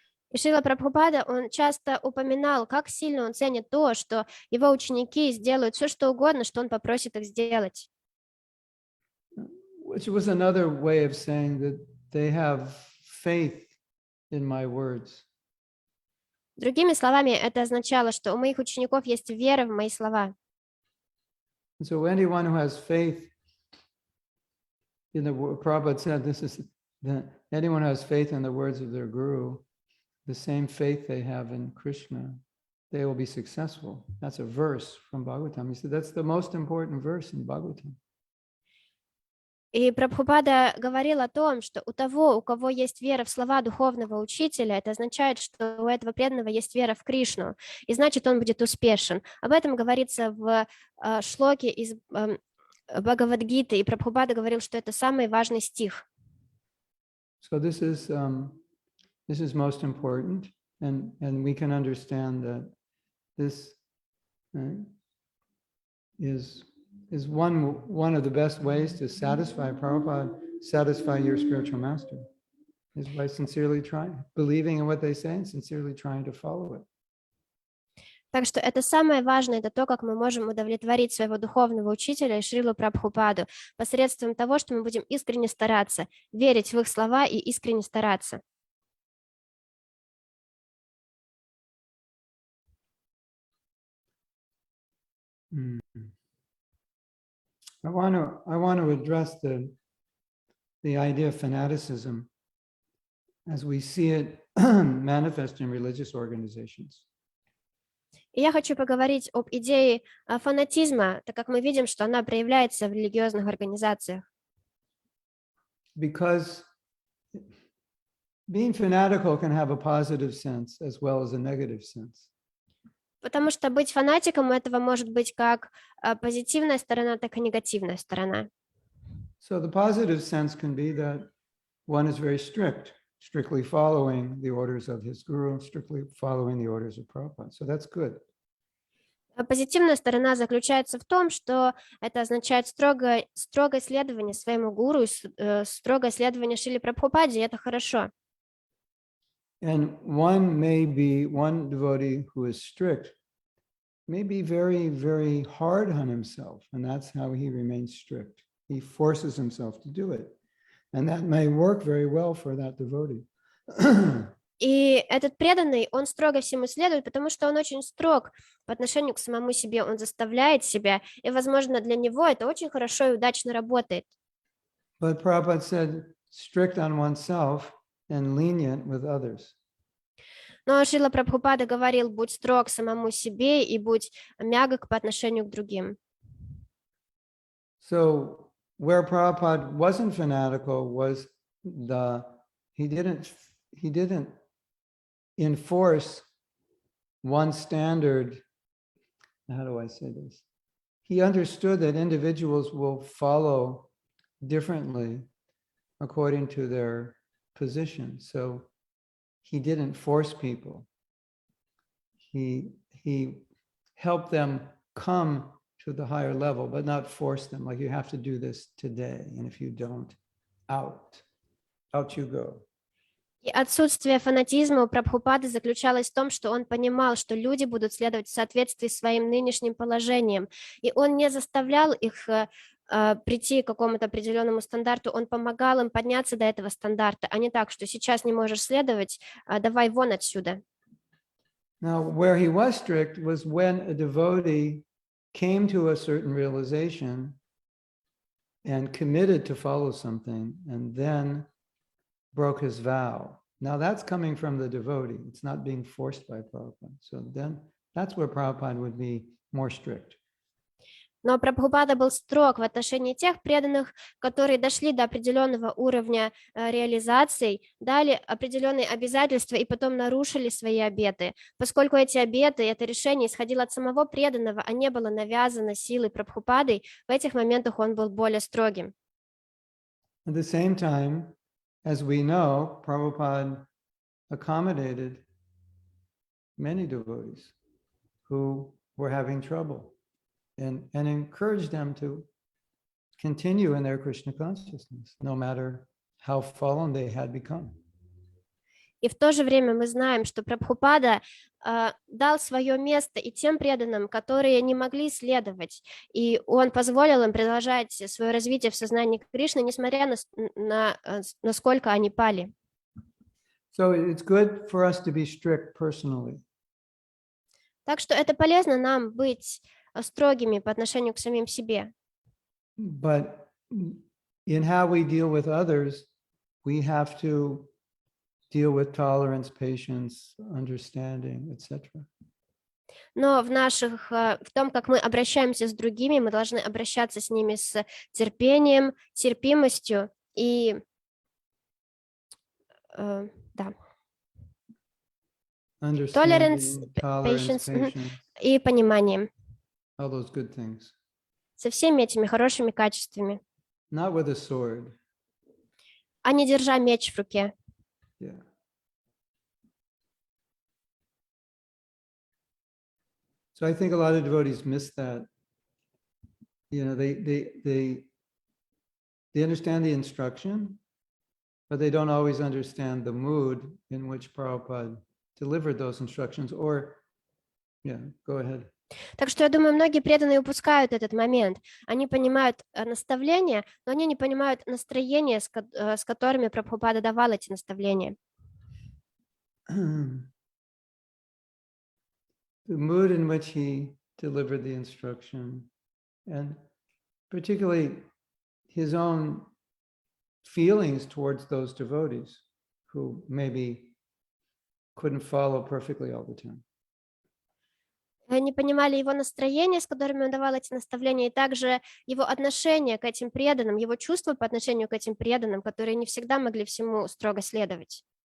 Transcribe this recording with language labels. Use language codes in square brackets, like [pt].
[ru] И Шрила Прабхупада, он часто упоминал, как сильно он ценит то, что его ученики сделают все, что угодно, что он попросит их сделать. [en] Which was another way of saying that they have faith in my words. [ru] Другими словами, это означало, что у моих учеников есть вера в мои слова. [en] And so anyone who has faith in the word, Prabhupada said, this is anyone who has faith in the words of their guru, the same faith they have in Krishna, they will be successful. That's a verse from Bhagavatam. He said that's the most important verse in Bhagavatam. [ru] И Прабхупада говорил о том, что у того, у кого есть вера в слова духовного учителя, это означает, что у этого преданного есть вера в Кришну, и значит, он будет успешен. Об этом говорится в шлоке из Бхагавад-гиты, и Прабхупада говорил, что это самый важный стих. [en] So this is most important, and we can understand that this is one of the best ways to satisfy Prabhupada, satisfy your spiritual master, is by sincerely trying, believing in what they say and sincerely trying to follow it. [ru] Так что это самое важное, это то, как мы можем удовлетворить своего духовного учителя и Шрилу Прабхупаду посредством того, что мы будем искренне стараться, верить в их слова и искренне стараться. [en] I want to address the idea of fanaticism as we see it manifest in religious organizations. [ru] И я хочу поговорить об идее фанатизма, так как мы видим, что она проявляется в религиозных организациях. [en] Because being fanatical can have a positive sense as well as a negative sense. [ru] Потому что быть фанатиком этого может быть как позитивная сторона, так и негативная сторона. [en] So the positive sense can be that one is very strict, strictly following the orders of his guru, strictly following the orders of Prabhupada. So that's good. [ru] Позитивная сторона заключается в том, что это означает строгое следование своему гуру, строгое следование Шриле Прабхупаде, и это хорошо. [en] And one devotee who is strict may be very, very hard on himself, and that's how he remains strict. He forces himself to do it, and that may work very well for that devotee. [ru] И этот преданный, он строго всему следует, потому что он очень строг по отношению к самому себе, он заставляет себя, и, возможно, для него это очень хорошо и удачно работает. [en] But Prabhupada said, strict on oneself and lenient with others. [ru] Но Шрила Прабхупада говорил: будь строг самому себе и будь мягок по отношению к другим. [en] So where Prabhupada wasn't fanatical was he didn't enforce one standard. How do I say this? He understood that individuals will follow differently according to their position. So he didn't force people. He helped them come to the higher level, but not force them. Like, you have to do this today, and if you don't, out you go. [ru] И отсутствие фанатизма у Прабхупады заключалось в том, что он понимал, что люди будут следовать в соответствии с своим нынешним положением, и он не заставлял их прийти к какому-то определенному стандарту, он помогал им подняться до этого стандарта, а не так, что сейчас не можешь следовать, давай вон отсюда. [en] Now, where he was strict was when a devotee came to a certain realization and committed to follow something and then broke his vow. Now that's coming from the devotee. It's not being forced by Prabhupada. So then that's where Prabhupada would be more strict. [ru] Но Прабхупада был строг в отношении тех преданных, которые дошли до определенного уровня реализаций, дали определенные обязательства и потом нарушили свои обеты. Поскольку эти обеты, это решение исходило от самого преданного, а не было навязано силой Прабхупадой, в этих моментах он был более строгим. [en] At the same time, as we know, Prabhupada accommodated many devotees who were having trouble and encouraged them to continue in their Krishna consciousness, no matter how fallen they had become. [ru] И в то же время мы знаем, что Прабхупада дал свое место и тем преданным, которые не могли следовать, и он позволил им продолжать свое развитие в сознании Кришны, несмотря на насколько они пали. [en] So it's good for us to be strict personally. [ru] Так что это полезно нам быть строгими по отношению к самим себе. [en] But in how we deal with others, we have to deal with tolerance, patience, understanding, etc. [ru] Но в том, как мы обращаемся с другими, мы должны обращаться с ними с терпением, терпимостью и да. [en] Tolerance, patience, [ru] и пониманием. [en] All those good things. [ru] Со всеми этими хорошими качествами. [en] Not with a sword. [ru] А не держа меч в руке. [en] Yeah. So I think a lot of devotees miss that. You know, they understand the instruction, but they don't always understand the mood in which Prabhupada delivered those instructions. Or, yeah, go ahead. [ru] Так что я думаю, многие преданные упускают этот момент. Они понимают наставления, но они не понимают настроение, с которыми Прабхупада давал эти наставления. [en] The mood in which he delivered the instruction, and particularly his own feelings towards those devotees who maybe couldn't follow perfectly all the time. [ru] Они понимали его настроение, с которыми он давал эти наставления, и также его отношение к этим преданным, его чувства по отношению к этим преданным, которые не всегда могли всему строго следовать.